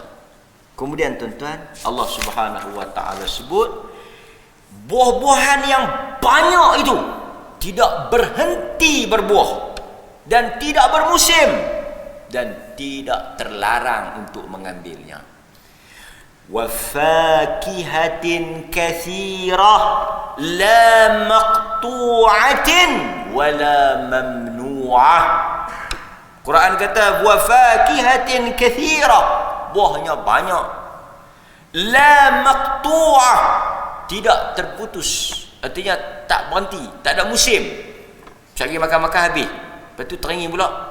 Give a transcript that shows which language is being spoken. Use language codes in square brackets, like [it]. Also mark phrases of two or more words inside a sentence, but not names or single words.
[ms] Kemudian tuan-tuan, [ar] الله سبحانه وتعالى [ms] sebut buah-buahan yang banyak itu tidak berhenti berbuah dan tidak bermusim dan tidak terlarang untuk mengambilnya. [ar] وفاكهة كثيرة لا مقطوعة ولا ممنوعة. [ms] Quran kata [ar] وفاكهة كثيرة, [ms] buahnya banyak. [ar] لا مقطوعة, [ms] tidak terputus, artinya tak berhenti, tak ada musim. Cari makan-makan habis, lepas tu teringin pula.